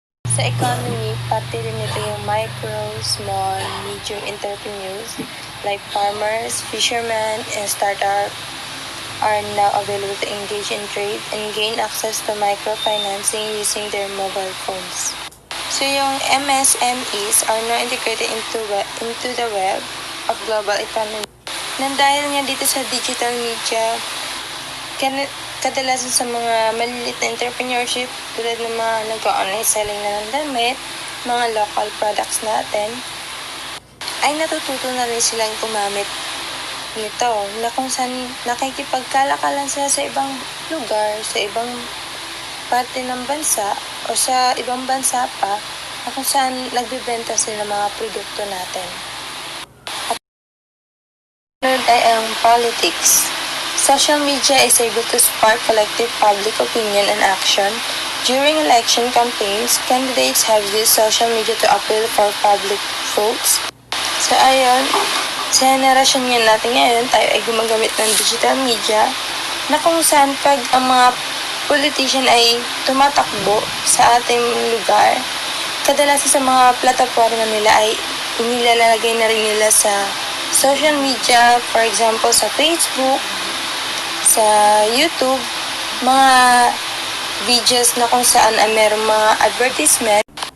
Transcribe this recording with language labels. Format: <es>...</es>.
<en>Sa economy,</en> <tl>pati rin ito yung</tl> <en>micro, small, medium entrepreneurs like farmers, fishermen, and startup are now available to engage in trade and gain access to microfinancing using their mobile phones. So yung MSMEs are now integrated into the web of global economy.</en> <tl>Nang dahil nga dito sa digital media, kadalasan sa mga maliliit na entrepreneurship tulad ng mga nag-online selling na ng damit, mga local products natin, ay natututo na rin silang gumamit nito na kung saan nakikipagkalakalan sila sa ibang lugar, sa ibang parte ng bansa o sa ibang bansa pa na kung saan nagbibenta sila ng mga produkto natin. At ay ang politics.</tl> <en>Social media is able to spark collective public opinion and action. During election campaigns, candidates have used social media to appeal for public votes.</en> <tl>So ayun, sa henerasyon natin ngayon, tayo ay gumagamit ng digital media na kung saan pag ang mga politician ay tumatakbo sa ating lugar, kadalasan sa mga plataforma nila ay inilalagay na rin nila sa social media,</tl> <en>for example</en> <tl>sa Facebook, sa YouTube, mga videos na kung saan ay merong mga advertisement.</tl>